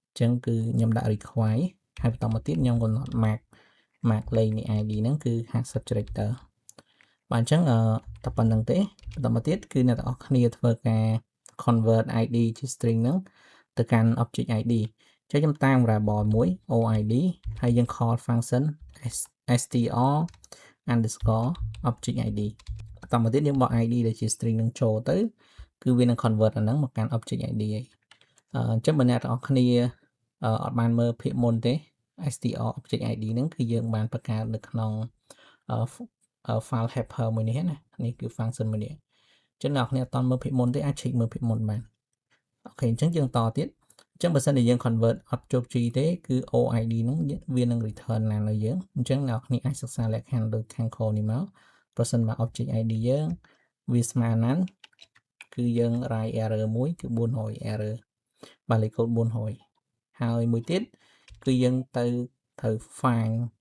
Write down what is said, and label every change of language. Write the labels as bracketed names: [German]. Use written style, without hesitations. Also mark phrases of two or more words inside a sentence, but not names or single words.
[Khmer] ញ្ចឹងគឺខ្ញុំដាក់ require ហើយបន្តមកទៀតខ្ញុំកំណត់ mark លេខនៃ ID ហ្នឹងគឺ50 character បាទអញ្ចឹងតែប៉ុណ្្នឹងទេ បន្តមកទៀតគឺអ្នកទាំងអស់គ្នាធ្វើការ [English] convert ID [Khmer] ជា string ហ្នឹងទៅកាន់ [English] object ID [Khmer] អញ្ចឹងខ្ញុំតាម variable មួយ OID ហើយយើង [English] call function str underscore object ID [Khmer] បន្តមកទៀតយើងបោះ ID ដែលជា string នឹងចូលទៅគឺវានឹង convert អាហ្នឹងមកកាន់ [English] object ID [Khmer] ហើយអញ្ចឹងបើអ្នកទាំងអស់គ្នាអត់បានមើលភាគមុនទេ [English] str object ID [Khmer] ហ្នឹងគឺយើងបានបង្កើតនៅក្នុង [English] file helper [Khmer] មួយនេះណានេះគឺ function មួយនេះអញ្ចឹងអ្នកនរគ្នាអត់តមើលភាគមុនទេអាច check មើលភាគមុនបានអូខេអញ្ចឹងយើងតទៀតអញ្ចឹងបើសិនជាយើង convert អត់ជោគជ័យទេគឺ OID ហ្នឹងវានឹង return ណានៅយើងអញ្ចឹងអ្នកនរគ្នាអាចសិក្សាលក្ខខណ្ឌដូចខាងក្រោមនេះមកប្រសិនបើ [English] object ID [Khmer] យើងវាស្មើណាស់គឺយើង [English] write error [Khmer] មួយគឺ400 error បាទលេខកូដ400ហើយមួយទៀតគឺយើងត្រូវ find